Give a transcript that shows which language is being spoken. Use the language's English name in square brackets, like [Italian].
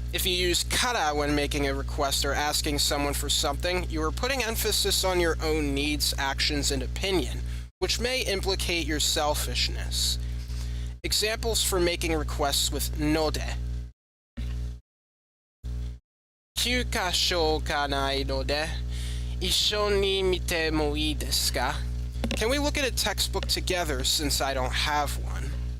[English] If you use kara when making a request or asking someone for something, you are putting emphasis on your own needs, actions, and opinion, which may implicate your selfishness. Examples for making requests with node. [Japanese] 9箇所がないので、一緒に見てもいいですか? [English] Can we look at a textbook together since I don't have one?